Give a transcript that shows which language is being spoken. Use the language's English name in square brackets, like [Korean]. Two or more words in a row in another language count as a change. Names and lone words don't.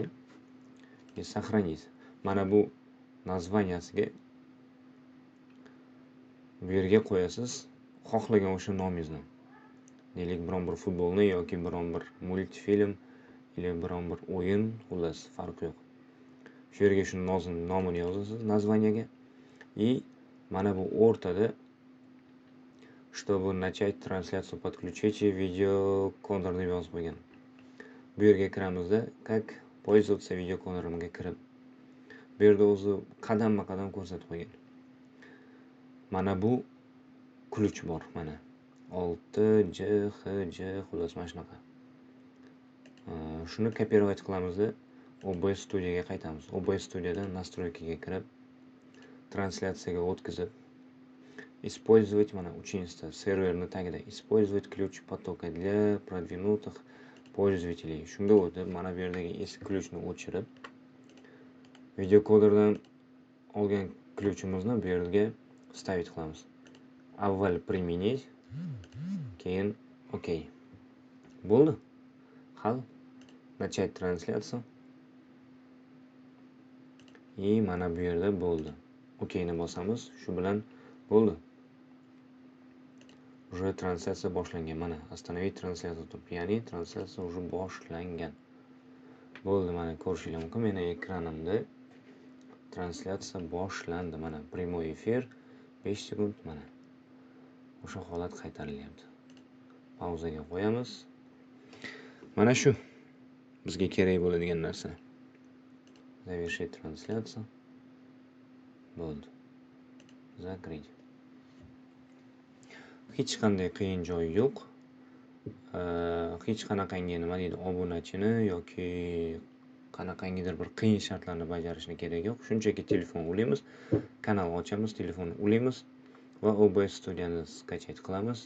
[Uzbek] Сохранить. Mana bu названияsiga bu yerga qo'yasiz xohlagan o'sha nomingizni. Deylik, biron bir futbolni yoki biron bir multfilm yoki biron bir o'yin, xullas farqi yo'q. Shu yerga shu nomini yozasiz названиyaga. И mana bu o'rtada [Russian] чтобы начать трансляцию подключите видеокодер [Uzbek] deb yozib qo'ygan. Bu yerga kiramizda [Russian] как пользоваться [Uzbek] videokoderiga kirib, bu yerda o'zi qadamma-qadam ko'rsatib qo'ygan. Mana bu ключ bor, mana 6JHJ xullas mana shunaqa. Shuni kopировать qilamizda OBS Studioga qaytamiz. OBS Studiodan настройкаga kirib, translyatsiyaga o'tkazib, использовать mana 3-ta serverni tagida [Russian] использовать ключ потока для продвинутых пользователей. [Uzbek] Shunga o'tib, mana bu yerdagi eski ключni o'chirib, videokoderdan olgan ключimizni bu yerga ставить qilamiz. Avval применить, keyin OK. Bo'ldi. Hal. [Russian] Начать трансляцию. [Uzbek] И mana bu yerda bo'ldi. OK ni bosamiz. Shu bilan bo'ldi. Уже translyatsiya boshlangan. Mana, [Russian] остановить трансляцию turibdi. [Uzbek] Ya'ni translyatsiya уже boshlangan. Bo'ldi, mana ko'rishinglar mumkin. Meni ekranimda translyatsiya boshlandi. Mana prямой efir 5 sekund mana. O'sha holat qaytarilyapti. Pauzaga qo'yamiz. Mana shu bizga kerak bo'ladigan narsa. [Russian] Завершить трансляцию. Bo'ldi. Закрыть. [Uzbek] Hech qanday qiyin joyi yo'q. Hech qanaqangi nima deydi, obunachini yoki qanaqangidir bir qiyin shartlarni bajarishni kerak yo'q. Shunchaki telefon ulaymiz, kanal ochamiz, telefonni ulaymiz va OBS studiyani skachet qilamiz.